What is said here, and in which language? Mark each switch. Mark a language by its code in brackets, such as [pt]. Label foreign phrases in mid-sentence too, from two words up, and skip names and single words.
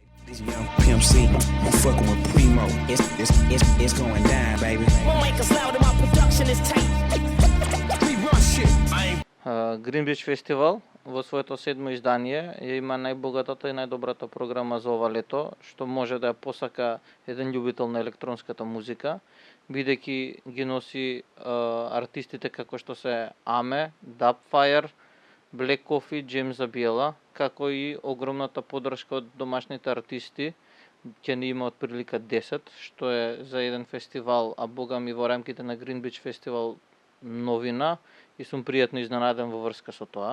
[en] This young Pimp C, I'm fucking with Primo. It's going down, baby. Won't make us loud, my production is tight. We run shit. [mk] Гринбич фестивал во своето седмо издание ја има најбогатата и најдобрата програма за ова лето, што може да ја посака еден љубител на електронската музика, бидејќи ги носи артистите како што се Аме, Dubfire, Black Coffee, Джем Забиела, како и огромната поддршка од домашните артисти, ќе ни има отприлика 10, што е за еден фестивал, а бога ми во рамките на Гринбич фестивал новина и сум пријатно изненаден во врска со тоа.